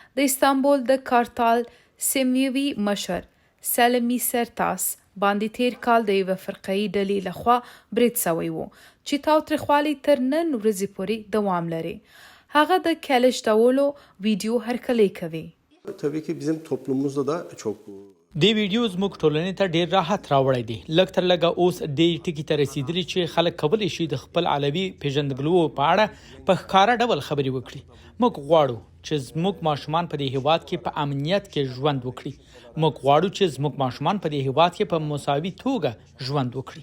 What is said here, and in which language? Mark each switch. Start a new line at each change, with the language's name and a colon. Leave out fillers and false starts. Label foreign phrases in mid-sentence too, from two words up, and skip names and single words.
Pashto: د استانبول د کارتال سیمیوي مشر سلمی سرتاس باندې تیر کال د یوه فرقه‌ایي ډلې لخوا برید سوی و چې تاوتریخوالي تر نن ورځې پورې دوام لري. هغه د کلچټولو ویډیو هرکلی کوي.
Turkish: tabii ki bizim toplumumuzda da çok
Pashto: دی ویډیو زموږ ټولنې ته ډیر راحت راوړی دی. لږ تر لږه اوس دې ټکي ته رسیدلی چې خلک کولی شي د خپل علوي پیژندګلوو په اړه په ښکاره ډول خبرې وکړي. موږ غواړو چې زموږ ماشومان په دې هیواد کې په امنیت کې ژوند وکړي. موږ غواړو چې زموږ ماشومان په دې هیواد کې په مساوي توګه ژوند وکړي.